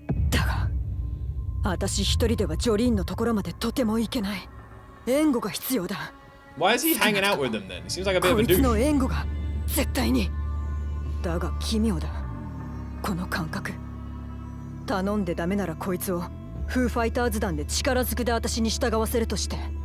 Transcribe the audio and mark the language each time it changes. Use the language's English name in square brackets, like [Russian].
[Japanese] だが私一人ではジョリーンのところまでとても行けない。援護が必要だ。 [English] Why is he hanging out with them then? He seems like a bit of a dude. [Japanese] こいつの援護が絶対に。だが奇妙だ。この感覚。頼んでダメならこいつをフーファイターズ団で力ずくで私に従わせるとして。